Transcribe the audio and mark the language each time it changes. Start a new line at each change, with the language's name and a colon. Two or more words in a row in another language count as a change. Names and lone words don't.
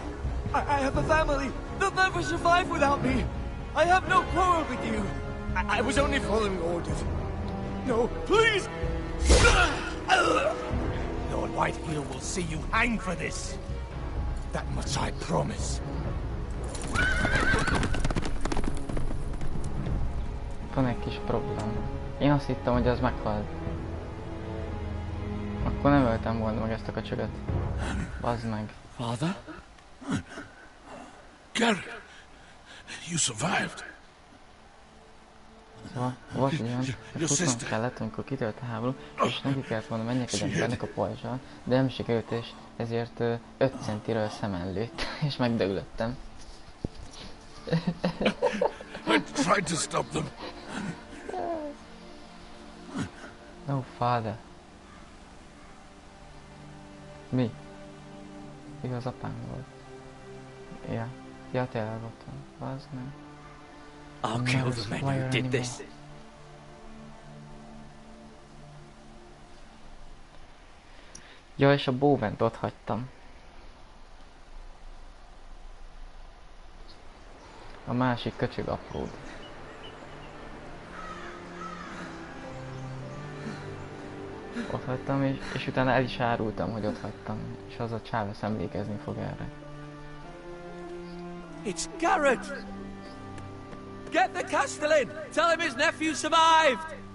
English: I have a family! They'll never survive without me! I have no quarrel with you! I was only following orders. No, please! Lord Whitehill will see you hang for this. That much I promise.
Hungarian: Van egy kis probléma. Én azt hittem, hogy ez meghalt. Akkor nem öltem volna meg ezt a köcsögöt. Bazd meg.
English: Father? Garrett, you survived.
Hungarian: Szóval volt egy olyan, hogy futnom kellett, amikor kitört a háború, és neki kellett volna menjekedni ennek a pajzsal, de nem sikerült, és ezért 5 centiről szemen lőtt, és megdöglöttem.
English: I tried to stop them. No, father.
Hungarian: Mi? Igaz, apám volt. Ja. Ja, tényleg ott van. Bazd meg.
English: I'll kill the men who did this.
Hungarian: Ja, és a bóvent ott hagytam. A másik köcsög apród. Ott hagytam, és utána el is árultam, hogy ott hagytam. És az a csáv ezt emlékezni fog erre.
English: It's Garrett! Get the Castellan! Tell him his nephew survived!